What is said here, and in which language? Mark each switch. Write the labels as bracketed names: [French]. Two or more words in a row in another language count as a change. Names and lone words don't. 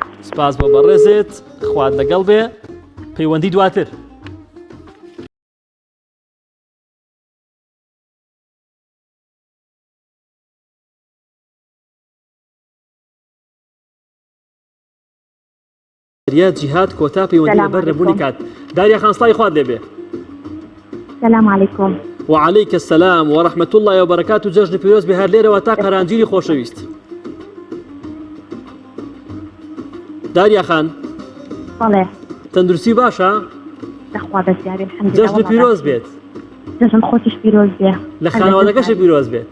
[Central Kurdish] سپاس بۆ بەڕێزێت خوات لەگەڵ بێ پەیوەندی دواتر داریا جیهاد کۆتا پەیوەندی لەبەر نەبوونی کات داریا خان سڵاوی خوات دەبێ [Arabic] السلام عليكم وعليك السلام ورحمة الله وبركاته [Central Kurdish] جەژن پیرۆز بێ هەر لێرەوە تا قەرانگیری خۆشەویست داریا خان بەڵێ تەندروستی باشە لەخوا بەزیاری الحەمدولێ جەژن پیرۆز بێت جەژن خۆشیش پیرۆز بێ لە خانەوادەکەش پیرۆز بێت